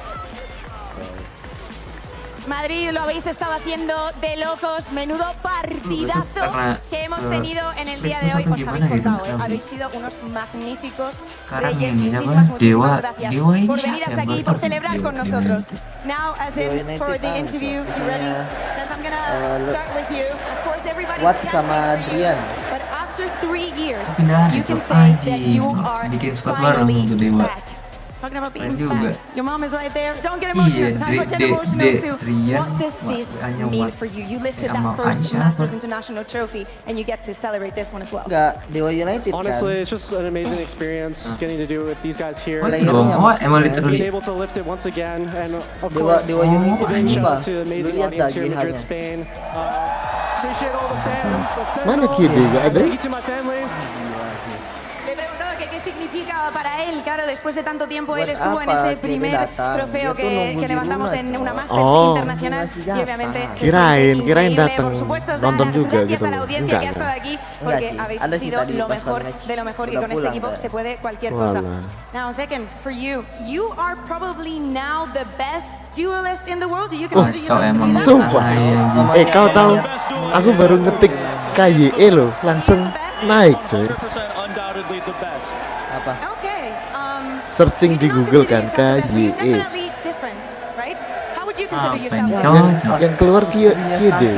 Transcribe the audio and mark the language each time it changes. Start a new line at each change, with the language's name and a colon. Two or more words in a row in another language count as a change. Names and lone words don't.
Spanish: Madrid, lo habéis estado haciendo de locos, menudo partidazo que hemos tenido en el día de hoy. Os habéis portado, habéis sido unos magníficos reyes. Muchísimas gracias por venir hasta aquí y por celebrar con nosotros.
English: Now, as in for the interview, you ready? Since I'm gonna start with you. Of course, everybody's chanting, but after 3 years, you can say that you are finally back. Talking about being back. Your mom is right there. Don't get emotional because I get emotional too. What does this mean for you? You lifted that first Masters International trophy and you get to celebrate this one as well. Dewa United Honestly, it's just an amazing experience getting to do it with these guys here. Being able to lift it once again, and of course, big shout out to the amazing audience here in Madrid, Spain. Appreciate all the fans of Sentinels. Thank you to my family.
Spanish: ¿Qué significa para él? Claro, después de tanto tiempo él estuvo en ese primer trofeo que levantamos en una Masters internacional y obviamente
Indonesian: kirain datang
Spanish: por supuesto,
Indonesian: nonton juga
Spanish: gracias
Indonesian: gitu.
Spanish: a la audiencia que ha estado aquí porque habéis sido lo mejor de lo mejor y con este equipo se puede cualquier cosa.
English: Now, second, for you, you are probably now the best duelist in the world. Do you consider yourself to be that?
Indonesian: Sumpah. Kau tahu, aku baru ngetik KYE loh, langsung naik coy. Apa? Okay. Searching di Google kan KYE. Yang keluar KYE.